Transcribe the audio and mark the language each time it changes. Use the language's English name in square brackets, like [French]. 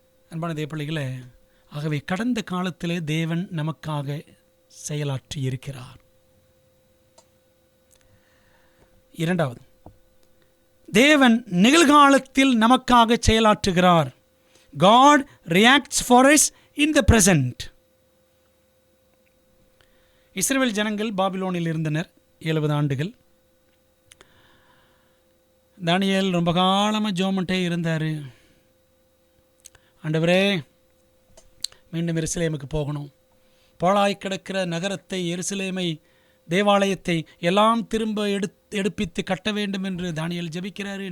[Tamil] அன்பான தேவப்பிள்ளைகளே, ஆகவே கடந்த காலத்திலே தேவன் நமக்காக செயலாற்றி இருக்கிறார். இரண்டாவது, தேவன் நிகழ்காலத்தில் நமக்காக செயலாற்றுகிறார். [English] God reacts for us in the present. [Tamil] இஸ்ரவேல் ஜனங்கள் பாபிலோனில் இருந்தனர் 70 ஆண்டுகள். தானியேல் ரொம்ப காலமாக ஜோமன்ட்டே இருந்தார். ஆண்டவரே, மீண்டும் எருசலேமுக்கு போகணும், பாழாய் கிடக்கிற நகரத்தை, எருசலேமை, தேவாலயத்தை எல்லாம் திரும்ப எடுப்பித்து கட்ட வேண்டும் என்று தானியேல் ஜெபிக்கிறாரு.